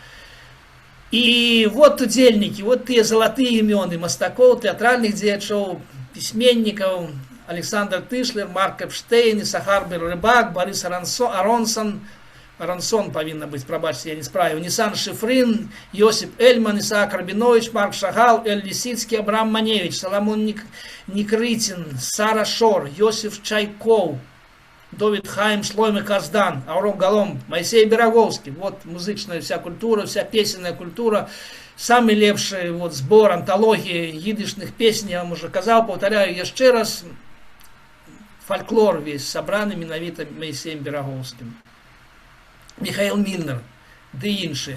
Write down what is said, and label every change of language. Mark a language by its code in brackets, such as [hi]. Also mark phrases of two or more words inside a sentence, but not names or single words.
[be] І вот удзельнікі, вот тыя залатыя імёны мастакоў, тэатральных дзеячоў, пісьменнікаў, Александр Тышлер, Марк Эпштейн, Ісахар Рыбак, Барыс Арансон павінна быць, прабачце, я не справіў, Нісан Шифрин, Йосип Эльман, Ісаак Рабінович, Марк Шагал, Эль Лісіцкі, Абрам Маневич, Саламон Никрытин, Сара Шор, Йосиф Чайков, Довід Хайм, Шлоймы Каздан, Ауром Галом, Майсей Бераговскі. Вот музычная вся культура, вся песенная культура. Самый лепшы вот збор, антологія идышных песен, я вам уже казаў, паўтаряю яшчэ раз, фольклор весь сабраны менавіта Майсеем Бераговскім. Михаил Мильнер, ды іншыя.